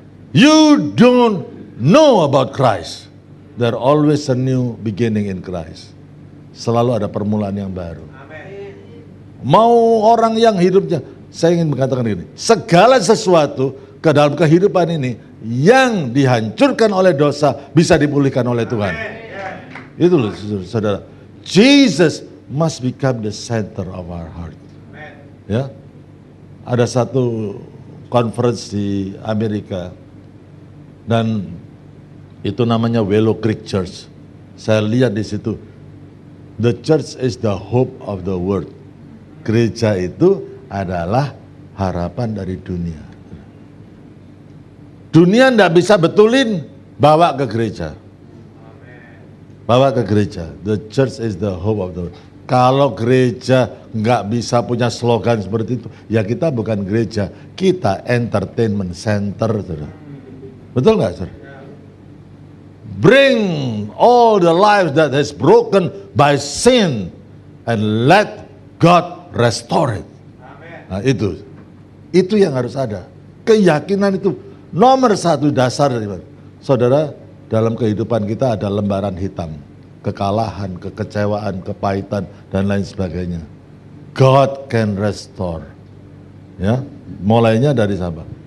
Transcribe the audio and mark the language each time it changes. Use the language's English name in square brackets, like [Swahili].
[English] You don't know about Christ. There always a new beginning in Christ. [Indonesian] Selalu ada permulaan yang baru. Mau orang yang hidupnya, saya ingin mengatakan ini, segala sesuatu ke dalam kehidupan ini yang dihancurkan oleh dosa bisa dipulihkan oleh Tuhan. Itu loh, saudara. [English] Jesus must become the center of our heart. [Indonesian] Ya, ada satu conference di Amerika dan itu namanya Willow Creek Church. Saya lihat di situ, [English] the church is the hope of the world. [Indonesian] Gereja itu adalah harapan dari dunia. Dunia tidak bisa betulin, bawa ke gereja. Bawa ke gereja. [English] The church is the hope of the world. [Indonesian] Kalau gereja nggak bisa punya slogan seperti itu, ya kita bukan gereja, kita entertainment center, saudara. Betul nggak, saudara? [English] bring all the lives that is broken by sin and let God restore it. [Indonesian] Nah, itu yang harus ada. Keyakinan itu nomor satu dasar dari saudara. Dalam kehidupan kita ada lembaran hitam, kekalahan, kekecewaan, kepahitan dan lain sebagainya. [English] God can restore. [Indonesian] Ya, mulainya dari siapa?